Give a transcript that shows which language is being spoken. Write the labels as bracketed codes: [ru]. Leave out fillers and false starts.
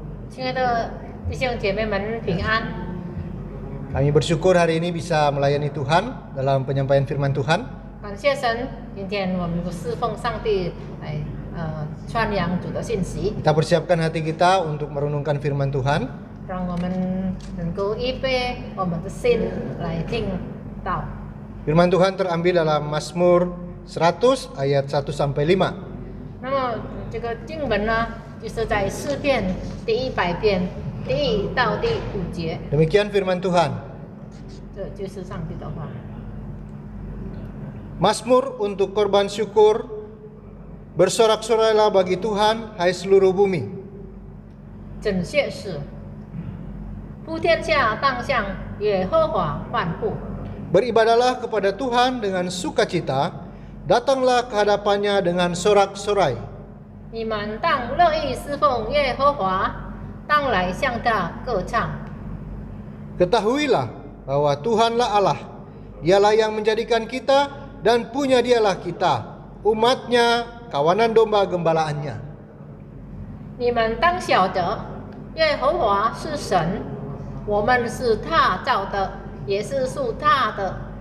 [zh] 亲爱的弟兄姐妹们平安。 [id] Kami bersyukur hari ini bisa melayani Tuhan dalam penyampaian firman Tuhan. [zh] 感谢神，今天我们侍奉上帝来传扬主的信息， [id] Kita persiapkan hati kita untuk merenungkan firman Tuhan. [zh] 让我们能够预备我们的心来听到。 [id] Firman Tuhan terambil dalam Mazmur 100 ayat 1 sampai 5. [zh] 那么这个经文呢，就是在诗篇第100篇第1到第5节， [id] Demikian firman Tuhan. [zh] 这就是上帝的话。 [id] Mazmur untuk korban syukur. Bersorak-sorailah bagi Tuhan, hai seluruh bumi. [zh] 整谢是，普天下当向耶和华欢呼。 [id] Beribadahlah kepada Tuhan dengan sukacita, datanglah ke hadapannya dengan sorak-sorai. [zh] 你们当乐意侍奉耶和华，当来向他歌唱。 [id] Ketahuilah bahwa Tuhanlah Allah, Dialah yang menjadikan kita dan punya Dialah kita, umatnya, kawanan domba gembalaannya. [zh] 你们当晓得，耶和华是神，我们是他造的，也是属他的。